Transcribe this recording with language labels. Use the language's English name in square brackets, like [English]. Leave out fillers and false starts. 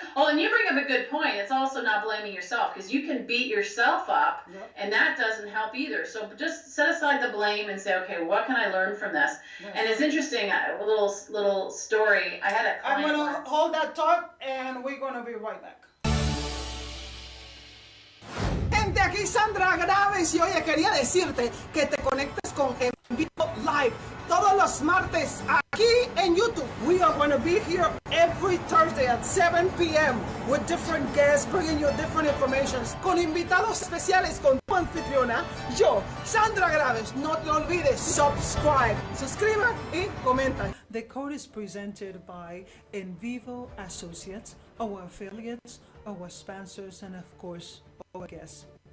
[English] Oh, and you bring up a good point. It's also not blaming yourself, because you can beat yourself up, and that doesn't help either. So just set aside the blame and say, okay, what can I learn from this? Yes. And it's interesting, a little story. I had a client. I'm going to hold that thought, and we're going to be right back. [Spanish] Gente, aquí Sandra Graves, y oye, quería decirte que te conectes con En Vivo Live todos los martes aquí en YouTube. [English] We are going to be here every Thursday at 7 p.m. with different guests, bringing you different information, [Spanish] con invitados especiales, con tu anfitriona, yo, [English] Sandra Graves. [Spanish] No te olvides, subscribe, suscriba y comenta. [English] The code is presented by En Vivo Associates, our affiliates, our sponsors, and of course, our guests.